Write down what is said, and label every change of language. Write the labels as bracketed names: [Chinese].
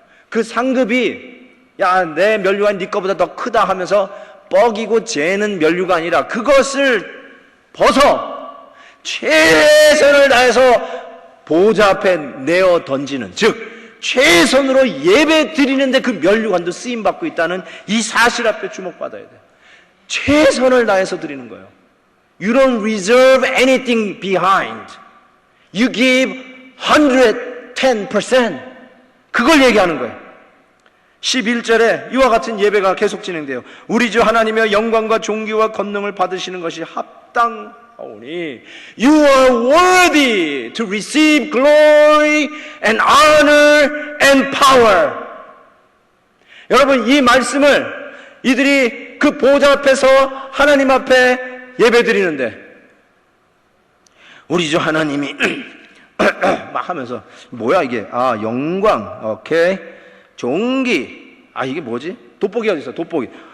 [Korean] 그 상급이 야, 내 면류관 네 거보다 더 크다 하면서 뻐기고 재는 면류가 아니라 그것을 벗어 최선을 다해서 보좌 앞에 내어 던지는, 즉 최선으로 예배 드리는데 그 면류관도 쓰임받고 있다는 이 사실 앞에 주목받아야 돼요. 최선을 다해서 드리는 거예요. [English] You don't reserve anything behind. You give 110%. [Korean] 그걸 얘기하는 거예요. 11절에 이와 같은 예배가 계속 진행돼요. 우리 주 하나님의 영광과 존귀와 권능을 받으시는 것이 합당하오니 [English] You are worthy to receive glory and honor and power. [Korean] 여러분, 이 말씀을 이들이 그 보좌 앞에서 하나님 앞에 예배 드리는데, 우리 주 하나님이 막 하면서 뭐야 이게, 영광, 오케이, 존귀, 이게 뭐지? 돋보기 어디 있어? 돋보기.